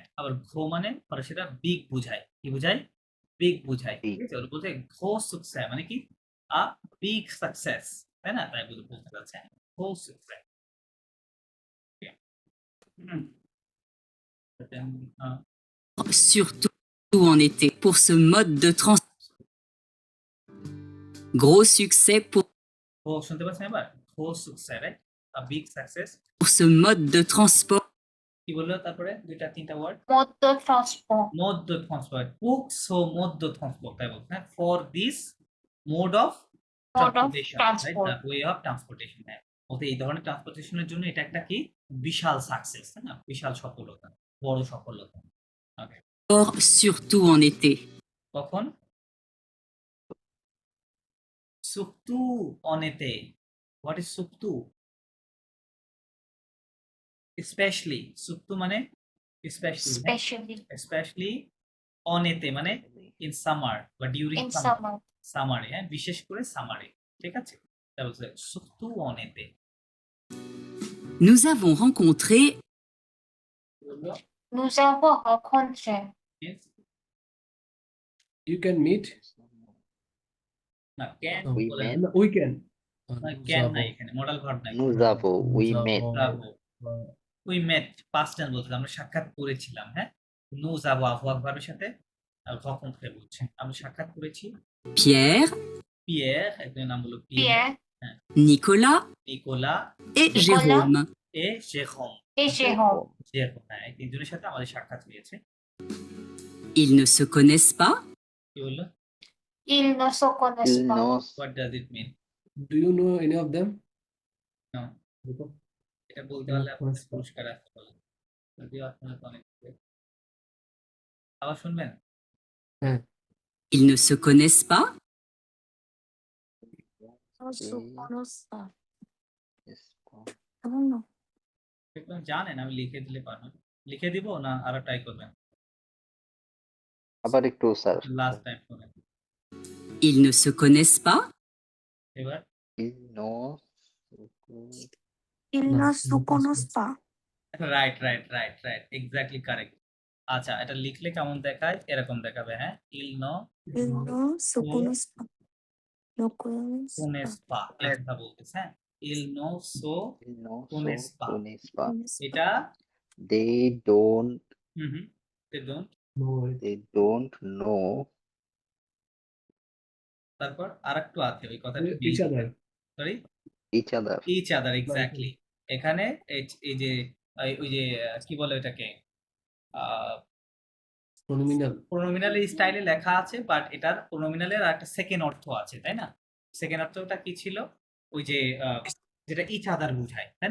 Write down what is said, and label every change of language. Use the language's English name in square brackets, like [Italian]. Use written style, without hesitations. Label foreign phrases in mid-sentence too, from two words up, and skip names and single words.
[Bangla] আবার ঘো মানে সেটা বিগ বুঝায়। কি বুঝায়? বিগ বুঝায়। ঠিক [English] Big. [Bangla] আছে? ওরা বলছে [French] gros succès [Bangla] মানে কি? [English] a big success, [Bangla] তাই না? তাই বলতে চাচ্ছে [French] gros succès. [Bangla] হুম। আহ, [French] Surtout en été pour ce mode de transport. Gros succès [Bangla] ঘো শুনতে পাচ্ছেন এবার? [French] gros succès, [Bangla] রাইট? [English] a big success. [French] pour ce mode de transport. [Bangla] কি বললো তারপরে? দুইটা তিনটা ওয়ার্ড। মধ্য ট্রান্সপোর্ট। মধ্য ট্রান্সপোর্ট। সো মধ্য ট্রান্সপোর্ট, তাই বলছে, হ্যাঁ? [English] for this mode of mode of transportation, right? transport. the way of transportation, হ্যাঁ। [Bangla] বলতে এই ধরনের ট্রান্সপোর্টেশনের জন্য এটা একটা কি বিশাল সাকসেস, তাই না? বিশাল সফলতা, বড় সফলতা। ওকে, [French] Surtout en été. [Bangla] কখন? [French] surtout en été. [English] what is surtout? specially. [Bangla] সুক্তু মানে স্পেশালি, [English] specially [Bangla] স্পেশালি অনেতে মানে [English] in summer [Bangla] বা ডিউরিং [English] in summer. summer. [Bangla] সামারে, হ্যাঁ, বিশেষ করে সামারে, ঠিক আছে? তারপর [French] surtout en été. Nous avons rencontré Nous avons rencontré. [English] You can meet. [Bangla] না, ক্যান [English] We [Bangla] বলে [English] met. [Bangla] না। [English] We can. [Bangla] না, ক্যান নাই এখানে, মডাল ভার্ব নাই। [French] Nous avons. [English] We met. [Bangla] ব্রাভো। [English] we met past tense [Bangla] বলতে আমরা সাক্ষাৎ করেছিলাম, হ্যাঁ? নু যাবো আহ্বায়ক ভার্বের সাথে rencontré বলছে। আমরা সাক্ষাৎ করেছি। Pierre, পিয়ের, একজনের নাম হলো পিয়ের, Pierre Nicolas নিকোলা et Nicolas. Jérôme. এ জেরোম। et Jérôme. জেরোম, হ্যাঁ, এই তিনজনের সাথে আমাদের সাক্ষাৎ হয়েছে। [French] Ils ne se connaissent pas. [Bangla] কি বললো? [French] Ils ne se connaissent Il pas. [English] knows. হোয়াট ডাজ ইট মিন? Do you know any of them? No. [Bangla] এটা বলতে [English] No, [Bangla] পারলে আপনার [English] honest. [Bangla] পুরস্কার আসতে পারে। যদিও আপনার তো অনেক আবার শুনবেন? [French] Ils ne se connaissent pas. [Spanish] No se conoce. [English] Yes. [Bangla] এমন না একদম জানেন, আমি লিখে দিলে পারবেন। লিখে দিব না আরো ট্রাই করবেন? আবার একটু স্যার। [English] last time [Bangla] শুনেন। [French] Ils ne se connaissent pas. [Bangla] এবার [English] Il knows. [French] Il [English] No, [French] ne [English] no [French] se connaît pas. [English] right, right, right, right, exactly correct. [Bangla] আচ্ছা, এটা লিখলে কেমন দেখায়? এরকম দেখাবে, হ্যাঁ? [French] il ne Il ne se connaît pas. Ne connaît connaît pas, [Bangla] এই কথা বলতেছে, হ্যাঁ? [French] il ne se [English] Il knows. [French] connaît pas. Connaît pas. [Bangla] এটা [English] They don't. হুম হুম they don't। No. They don't know [Bangla] তারপর আরেকটু আছে ওই কথাটা [English] Each other. sorry, each other. each other, [Bangla] এক্স্যাক্টলি। এখানে এই যে ওই যে কি বলে এটাকে [English] Pronominal. pronominal style [Bangla] লেখা আছে, বাট এটার প্রোনোমিনালের একটা সেকেন্ড অর্থ আছে, তাই না? সেকেন্ড অর্থটা কি ছিল? ওই যে যেটা [English] each other [Bangla] বুঝায়, তাই না?